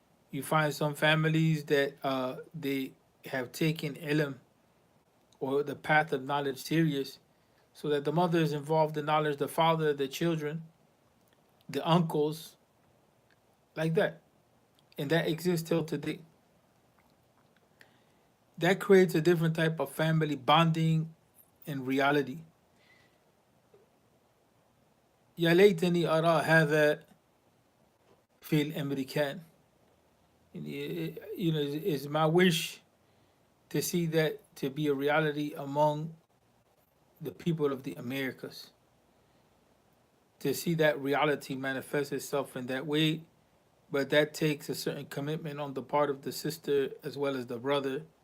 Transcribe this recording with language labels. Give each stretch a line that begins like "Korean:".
English: You find some families that they have taken ilm or the path of knowledge serious, so that the mother is involved in knowledge, the father, the children, the uncles, like that. And that exists till today. That creates a different type of family bonding in reality.
Arabic: يا ليتني أرى هذا في الأمريكان.
English: You know, it's my wish to see that to be a reality among the people of the Americas. To see that reality manifest itself in that way, but that takes a certain commitment on the part of the sister as well as the brother.